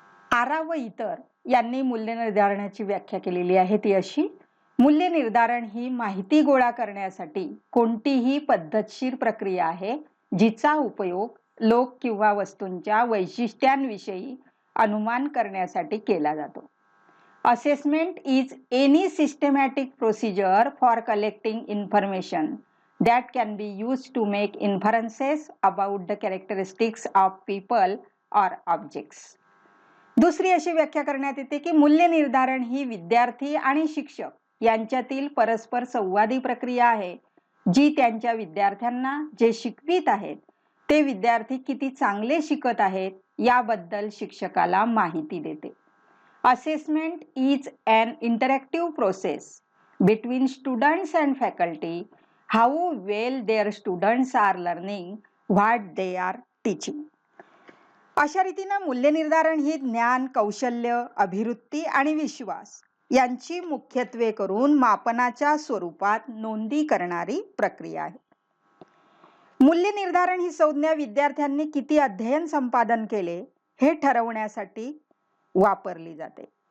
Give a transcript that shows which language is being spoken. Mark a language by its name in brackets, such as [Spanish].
[Marathi] आरा व इतर यांनी मूल्य निर्धारणाची व्याख्या केलेली आहे ती अशी: मूल्य निर्धारण ही माहिती गोळा करण्यासाठी कोणतीही पद्धतशीर प्रक्रिया आहे जिचा उपयोग लोक किंवा वस्तूंच्या वैशिष्ट्यांविषयी अनुमान करण्यासाठी केला जातो. [English] Assessment is any systematic procedure for collecting information that can be used to make inferences about the characteristics of people or objects. [Marathi] दुसरी अशी व्याख्या करण्यात येते की मूल्य निर्धारण ही विद्यार्थी आणि शिक्षक यांच्यातील परस्पर संवादी प्रक्रिया आहे, जी त्यांच्या विद्यार्थ्यांना जे शिकवित आहेत ते विद्यार्थी किती चांगले शिकत आहेत याबद्दल शिक्षकाला माहिती देते. [English] Assessment is an interactive process between students and faculty. How well their students are learning what they are teaching. [Marathi] अशा रीतीनं मूल्य निर्धारण ही ज्ञान, कौशल्य, अभिवृत्ती आणि विश्वास यांची मुख्यत्वे करून मापनाच्या स्वरूपात नोंदी करणारी प्रक्रिया आहे. मूल्य निर्धारण ही संज्ञा विद्यार्थ्यांनी किती अध्ययन संपादन केले हे ठरवण्यासाठी वापरली जाते.